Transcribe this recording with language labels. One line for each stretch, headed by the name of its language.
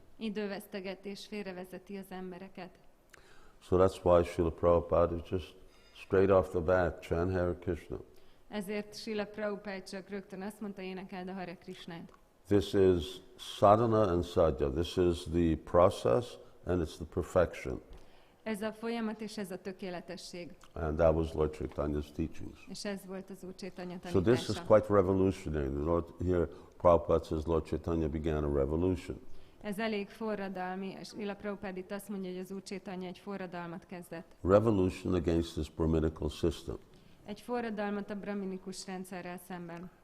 Hungarian: Idővesztegetés, félrevezeti az embereket.
English: So that's why Srila Prabhupada is just straight off the bat, chant Hare Krishna.
Hungarian: Ezért Srila Prabhupada csak rögtön azt mondta, énekeld a Hare Krishnát.
English: This is sadhana and sadhya. This is the process and it's the perfection.
Hungarian: Ez a folyamat és ez a tökéletesség.
English: And that was Lord Chaitanya's teachings.
Hungarian: És ez volt az Úr Chaitanya
English: So this is
Hungarian: tanítása.
English: quite revolutionary. Here Prabhupada says Lord Chaitanya began a revolution.
Hungarian: Ez elég forradalmi, és Srila Prabhupada itt azt mondja, hogy az Úr Chaitanya egy forradalmat kezdett.
English: Revolution against this Brahminical system.
Hungarian: Egy forradalmat a brahminikus rendszerrel szemben.